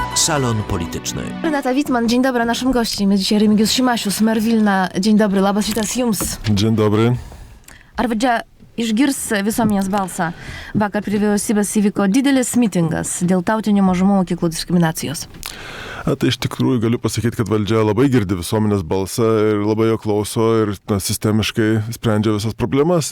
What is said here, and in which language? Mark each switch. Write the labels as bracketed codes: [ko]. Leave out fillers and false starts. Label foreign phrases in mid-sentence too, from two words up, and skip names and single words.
[pl] Salon Polityczny. Renata Wittmann, dzień dobry, naszym gościem jest dzisiaj Remigius Šimasius, mer Vilna. Dzień dobry, [lt] labas rytas jums. [pl] Dzień dobry. [lt] Ar valdžia išgirs visuomenės balsą? Vakar prie vyriausybės įvyko didelis mitingas dėl tautinių mažumų mokyklų diskriminacijos. Tai iš tikrųjų galiu pasakyti, kad valdžia labai girdi visuomenės balsą ir labai jo klauso ir sistemiškai sprendžia visas problemas.